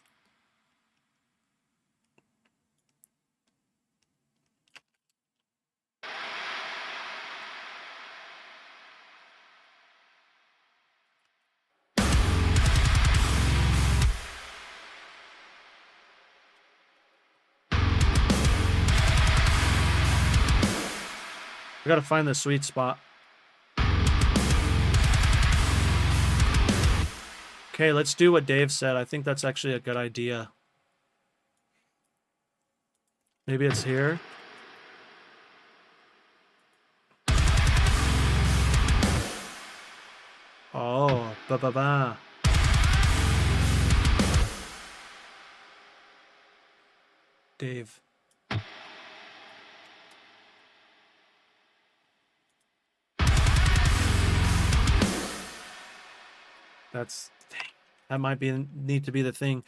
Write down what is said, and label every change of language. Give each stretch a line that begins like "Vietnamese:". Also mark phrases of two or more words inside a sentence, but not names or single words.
English: I gotta find the sweet spot. Okay, let's do what Dave said. I think that's actually a good idea. Maybe it's here. Oh, ba-ba-ba. Dave. That might need to be the thing.